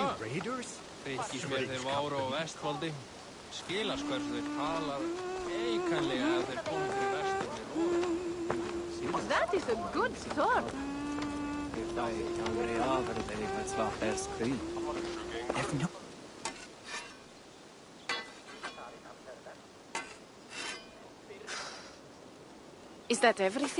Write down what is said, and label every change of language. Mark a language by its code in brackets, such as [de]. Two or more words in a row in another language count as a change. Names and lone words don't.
[en] Raiders? [non] Þykist mér þeir váru á Vestfoldi. Skilast hversu þeir talar eikanlega ef þeir komu fyrir vesturni. [en] That is a good sword. Is that everything?